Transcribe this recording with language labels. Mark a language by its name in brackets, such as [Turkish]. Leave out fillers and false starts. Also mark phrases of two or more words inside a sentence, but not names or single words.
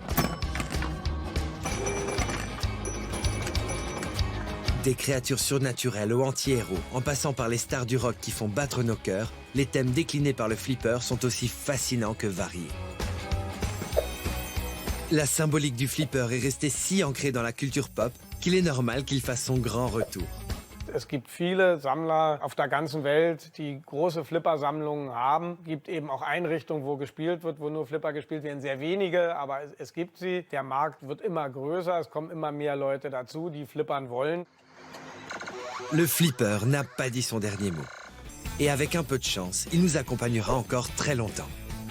[French] Des créatures surnaturelles aux anti-héros, en passant par les stars du rock qui font battre nos cœurs, les thèmes déclinés par le flipper sont aussi fascinants que variés. La symbolique du flipper est restée si ancrée dans la culture pop qu'il est normal qu'il fasse son grand retour. [German] Es gibt viele Sammler auf der ganzen Welt, die große Flipper-Sammlungen haben. Es gibt eben auch Einrichtungen, wo gespielt wird, wo nur Flipper gespielt werden. Sehr wenige, aber es gibt sie. Der Markt wird immer größer, es kommen immer mehr Leute dazu, die flippern wollen. [French] Le flipper n'a pas dit son dernier mot. Et avec un peu de chance, il nous accompagnera encore très longtemps.